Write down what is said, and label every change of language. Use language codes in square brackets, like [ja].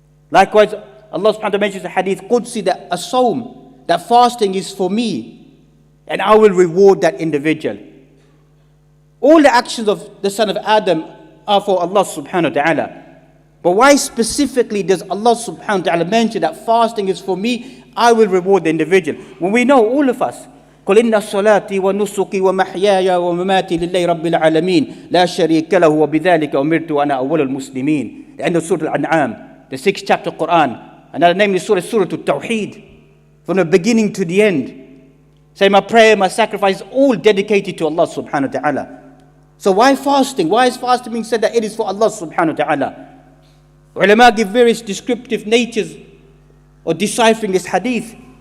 [en] Likewise, Allah subhanahu wa ta'ala mentions the hadith Qudsi, that a sawm, that fasting is for me, and I will reward that individual. All the actions of the son of Adam are for Allah subhanahu wa ta'ala. But why specifically does Allah subhanahu wa ta'ala mention that fasting is for me, I will reward the individual? When we know, all of us, [ar] قل إن صلاتي ونسكي ومحياي ومماتي لله رب العالمين لا شريك له وبذلك أمرت وأنا أول المسلمين. [en] The end of Surah Al-An'am, the 6th chapter of Quran. Another name is Surah Al-Tawheed. From the beginning to the end. Say my prayer, my sacrifice is all dedicated to Allah subhanahu wa ta'ala. So why fasting? Why is fasting being said that it is for Allah subhanahu wa ta'ala? Ulama give various descriptive natures or deciphering this hadith.